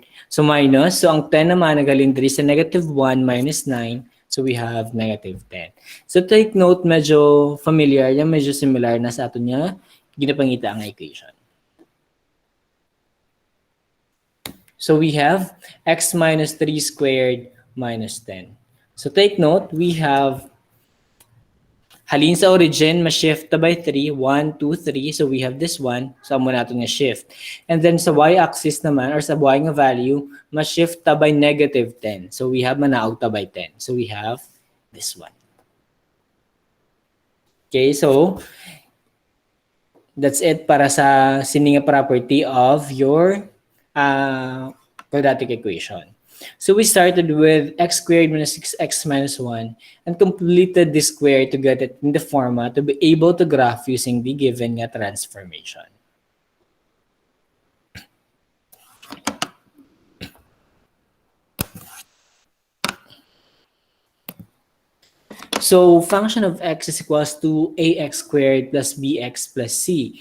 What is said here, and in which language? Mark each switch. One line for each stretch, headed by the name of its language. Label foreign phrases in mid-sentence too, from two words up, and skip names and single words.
English: So minus,
Hiligaynon: so ang 10 naman nagaling diri sa
English: negative 1 minus 9. So we have negative 10. So take note,
Hiligaynon: medyo familiar yan, medyo similar na sa ato niya ginapangita ang equation.
English: So we have x minus 3 squared minus 10. So take note, we have
Hiligaynon: halin sa origin, ma-shift ta
English: by 3, 1, 2, 3. So we have this one. So
Hiligaynon: amo nato nga shift.
English: And then
Hiligaynon: sa y-axis naman,
English: or
Hiligaynon: sa y nga value, ma-shift ta
English: by negative 10. So we have
Hiligaynon: manaog ta
English: by 10. So we have this one. Okay, so That's it
Hiligaynon: para sa sininga
English: property of your quadratic equation. So we started with x squared minus 6x minus 1 and completed this square to get it in the format to be able to graph using the given transformation. So function of x is equals to ax squared plus bx plus c.